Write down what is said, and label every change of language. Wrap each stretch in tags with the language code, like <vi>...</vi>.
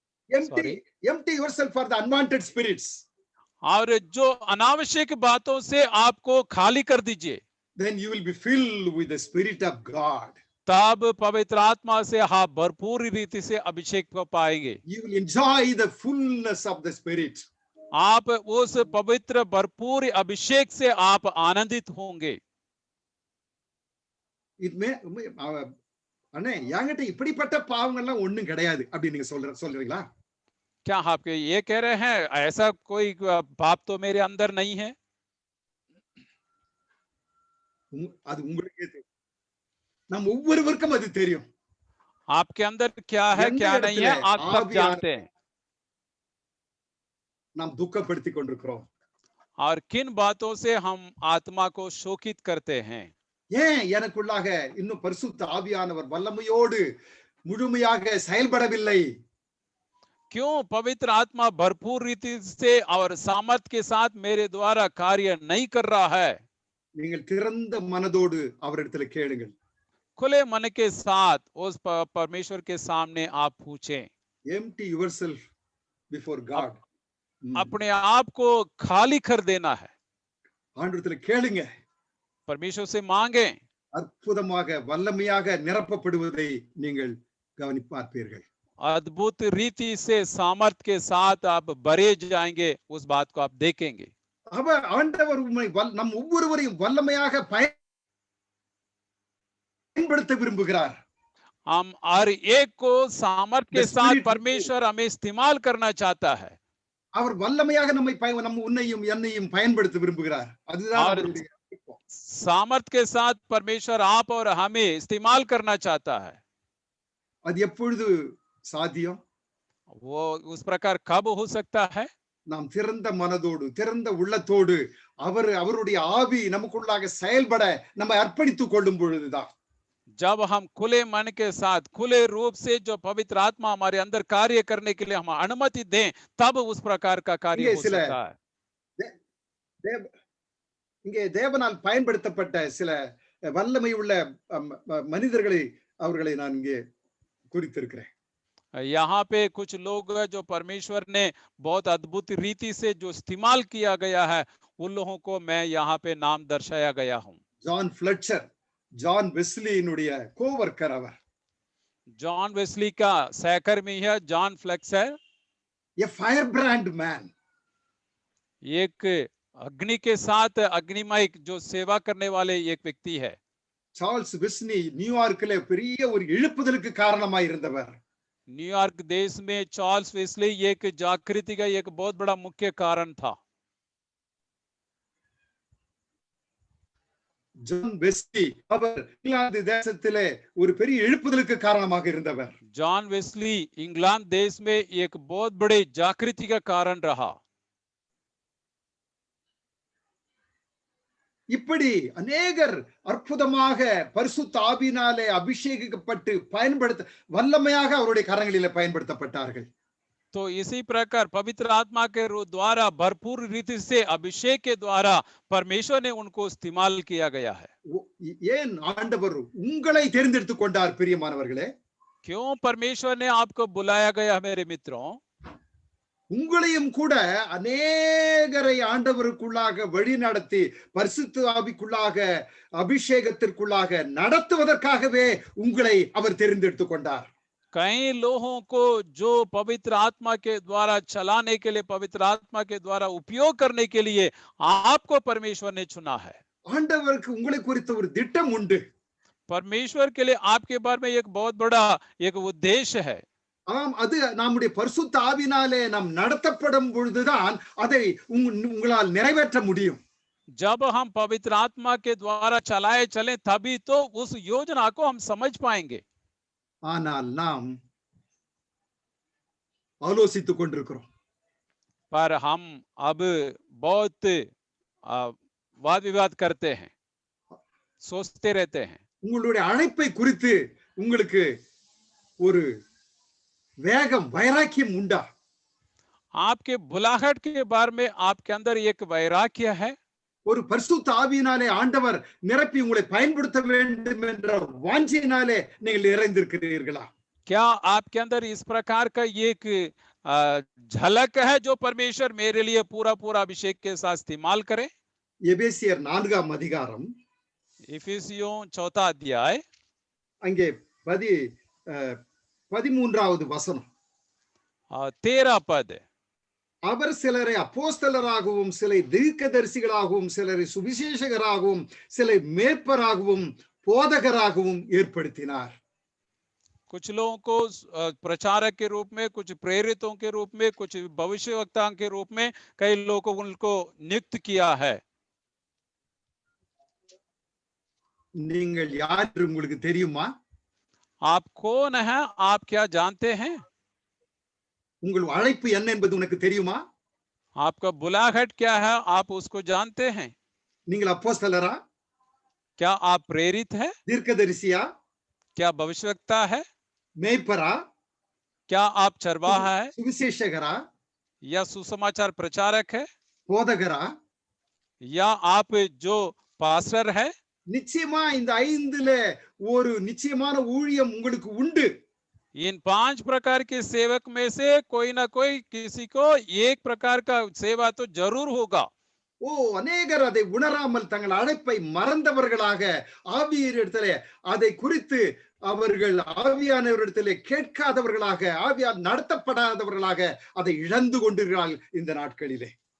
<en>Empty yourself for the unwanted spirits.</en> <hi>और जो अनावश्यक बातों से आपको खाली कर दीजिए,</hi> <en>then you will be filled with the spirit of God.</en> <hi>तब पवित्र आत्मा से भरपूरी रीति से अभिषेक को पाएंगे।</hi> <en>You will enjoy the fullness of the spirit.</en> <hi>आप उस पवित्र भरपूर अभिषेक से आप आनंदित होंगे।</hi> <ta>இதுமே அண்ணே என்கிட்ட இப்படிப்பட்ட பாவங்கள்லாம் ஒண்ணும் கிடையாது அப்படி நீங்க சொல்றீங்களா?</ta> <hi>क्या आप ये कह रहे हैं ऐसा कोई पाप तो मेरे अंदर नहीं है?</hi> <ta>அது உங்களுக்கே தெரியும். நம் ஒவ்வொருவருக்கும் அது தெரியும்.</ta> <hi>आपके अंदर क्या है क्या नहीं है आप सब जानते हैं।</hi> <ta>நாம் துக்கப்படுத்திக் கொண்டிருக்கிறோம்.</ta> <hi>और किन बातों से हम आत्मा को शोकित करते हैं?</hi> <ta>ஏன் எனக்குள்ளாக இன்னும் பரிசுத்த ஆவியானவர் வல்லமையோடு முழுமையாக செயல்படவில்லை?</ta> <hi>क्यों पवित्र आत्मा भरपूर रीति से और सामर्थ के साथ मेरे द्वारा कार्य नहीं कर रहा है?</hi> <ta>நீங்கள் திறந்த மனதோடு அவரிடத்தில் கேளுங்கள்.</ta> <hi>खुले मन के साथ उस परमेश्वर के सामने आप पूछें।</hi> <en>Empty yourself before God.</en> <hi>अपने आप को खाली कर देना है।</hi> <ta>ஆண்டவரிடத்தில் கேளுங்க.</ta> <hi>परमेश्वर से मांगे।</hi> <ta>அற்புதமாக வல்லமையாக நிரப்பப்படுவதை நீங்கள் கவனிப்பார்ப்பீர்கள்.</ta> <hi>अद्भुत रीति से सामर्थ के साथ आप भरे जाएंगे, उस बात को आप देखेंगे।</hi> <ta>அவர் ஆண்டவர் நம் ஒவ்வொருவரையும் வல்லமையாக பயன்படுத்த விரும்புகிறார்.</ta> <hi>हम हर एक को सामर्थ के साथ परमेश्वर हमें इस्तेमाल करना चाहता है।</hi> <ta>அவர் வல்லமையாக நம்ம உன்னையும் என்னையும் பயன்படுத்த விரும்புகிறார். அதுதான் அவருடைய</ta> <hi>सामर्थ के साथ परमेश्वर आप और हमें इस्तेमाल करना चाहता है।</hi> <ta>அது எப்பொழுது சாத்தியம்?</ta> <hi>वो उस प्रकार कब हो सकता है?</hi> <ta>நாம் திறந்த மனதோடு திறந்த உள்ளத்தோடு அவருடைய ஆவி நமக்குள்ளாக செயல்பட நம்ம அர்ப்பணித்துக் கொள்ளும் பொழுதுதான்.</ta> <hi>जब हम खुले मन के साथ खुले रूप से जो पवित्र आत्मा हमारे अंदर कार्य करने के लिए हम अनुमति दें, तब उस प्रकार का कार्य हो सकता है।</hi> <ta>இங்கே தேவனால் பயன்படுத்தப்பட்ட சில வல்லமை உள்ள மனிதர்களை அவர்களை நான் இங்கே குறித்திருக்கிறேன்.</ta> <hi>यहाँ पे कुछ लोग जो परमेश्वर ने बहुत अद्भुत रीति से जो इस्तेमाल किया गया है, उन लोगों को मैं यहाँ पे नाम दर्शाया गया हूँ।</hi> <ta>ஜான் ஃபிளெச்சர், ஜான் வெஸ்லியினுடைய கோவர்க்கர் அவர்.</ta> <hi>जॉन वेस्ली का सहकर्मी है जॉन फ्लेक्सर।</hi> <en>a firebrand man,</en> <hi>एक अग्नि के साथ अग्निमय जो सेवा करने वाले एक व्यक्ति है।</hi> <ta>சார்ல்ஸ் வெஸ்லி நியூயார்க்கிலே பெரிய ஒரு எழுப்புதலுக்கு காரணமாய் இருந்தவர்.</ta> <hi>न्यूयॉर्क देश में चार्ल्स वेस्ली एक जागृति का एक बहुत बड़ा मुख्य कारण था।</hi> <ta>ஜான் வெஸ்லி அவர் இங்கிலாந்து தேசத்திலே ஒரு பெரிய எழுப்புதலுக்கு காரணமாக இருந்தவர்.</ta> <hi>जॉन वेस्ली इंग्लैंड देश में एक बहुत बड़े जागृति का कारण रहा।</hi> <ta>இப்படி अनेகர் அற்புதமாக பரிசுத்த ஆவியினாலே அபிஷேகிக்கப்பட்டு வல்லமையாக அவருடைய கரங்களிலே பயன்படுத்தப்பட்டார்கள்.</ta> <hi>तो इसी प्रकार पवित्र आत्मा के द्वारा भरपूर रीति से अभिषेक के द्वारा परमेश्वर ने उनको इस्तेमाल किया गया है।</hi> <ta>ஏன் ஆண்டவர் உங்களை தேர்ந்தெடுத்துக் கொண்டார் பிரியமானவர்களே?</ta> <hi>क्यों परमेश्वर ने आपको बुलाया गया मेरे मित्रों?</hi> <ta>உங்களையும் கூட अनेகரை ஆண்டவருக்குள்ளாக வழி நடத்தி பரிசுத்த ஆவிக்குள்ளாக அபிஷேகத்திற்குள்ளாக நடத்துவதற்காகவே உங்களை அவர் தேர்ந்தெடுத்துக் கொண்டார்.</ta> <hi>कई लोगों को जो पवित्र आत्मा के द्वारा चलाने के लिए, पवित्र आत्मा के द्वारा उपयोग करने के लिए आपको परमेश्वर ने चुना है।</hi> <ta>ஆண்டவருக்கு உங்களை குறித்த ஒரு திட்டம் உண்டு.</ta> <hi>परमेश्वर के लिए आपके बारे में एक बहुत बड़ा एक उद्देश्य है।</hi> <ta>ஆம், அது நம்முடைய பரிசுத்த ஆவியினாலே நாம் நடத்தப்படும் பொழுதுதான் அதை உங்களால் நிறைவேற்ற முடியும்.</ta> <hi>जब हम पवित्र आत्मा के द्वारा चलाए चले तभी तो उस योजना को हम समझ पाएंगे।</hi> <ta>ஆனால் நாம் ஆலோசித்துக் கொண்டிருக்கிறோம்.</ta> <hi>पर हम अब बहुत वाद विवाद करते हैं, सोचते रहते हैं।</hi> <ta>உங்களுடைய அழைப்பை குறித்து உங்களுக்கு ஒரு வேகம் வைராக்கியம் உண்டா?</ta> <hi>आपके बुलाहट के बारे में आपके अंदर एक वैराग्य है?</hi> <ta>ஒரு பரிசுத்த ஆவியினாலே ஆண்டவர் நிரப்பி உங்களை பயன்படுத்த வேண்டும் என்ற வாஞ்சையினாலே நீங்கள் நிறைந்திருக்கிறீர்களா?</ta> <hi>क्या आपके अंदर इस प्रकार का एक झलक है जो परमेश्वर मेरे लिए पूरा पूरा अभिषेक के साथ इस्तेमाल करे?</hi> <ta>எபேசியர் 4ஆம் அதிகாரம்</ta> <hi>इफिसियों 4 अध्याय</hi> <ta>அங்கே 13வது வசனம்.</ta> <hi>13 पद.</hi> <ta>அவர் சிலரை அப்போஸ்தலராகவும் சிலை தீர்க்கதரிசிகளாகவும் சிலரை சுவிசேஷகராகவும் சிலை மேற்பராகவும் போதகராகவும் ஏற்படுத்தினார்.</ta> <hi>कुछ लोगों को प्रचारक के रूप में, कुछ प्रेरितों के रूप में, कुछ भविष्यवक्ताओं के रूप में कई लोगों को उनको नियुक्त किया है.</hi> <ta>நீங்கள் யார் என்று உங்களுக்கு தெரியுமா?</ta> <hi>आप कौन हैं? आप क्या जानते हैं?</hi> <ta>உங்கள் அழைப்பு என்ன என்பது உனக்கு தெரியுமா?</ta> <hi>आपका बुलाहट क्या है? आप उसको जानते हैं?</hi> <ta>நீங்கள் அப்போஸ்தலரா?</ta> <hi>क्या आप प्रेरित है?</hi> <ta>தீர்க்கதரிசியா?</ta> <hi>क्या भविष्यवक्ता है?</hi> <ta>மேய்ப்பரா?</ta> <hi>क्या आप चरवाहा है?</hi> <ta>சுவிசேஷகரா?</ta> <hi>या सुसमाचार प्रचारक है?</hi> <ta>போதகரா?</ta> <hi>या आप जो पास्टर है?</hi> <ta>நிச்சயமா இந்த 5ல ஒரு நிச்சயமான ஊழியம் உங்களுக்கு உண்டு.</ta> <hi>इन 5 प्रकार के सेवक में से कोई ना कोई किसी को एक प्रकार का सेवा तो जरूर होगा.</hi> <ta>ஓ, அநேகர் அதை உணராமல் தங்கள் அழைப்பை மறந்தவர்களாக ஆவியரிடத்திலே அதை குறித்து அவர்கள் ஆவியானவரிடத்திலே கேட்காதவர்களாக ஆவியால் நடத்தப்படாதவர்களாக அதை இழந்து கொண்டிருக்கிறார்கள் இந்த நாட்களிலே.</ta>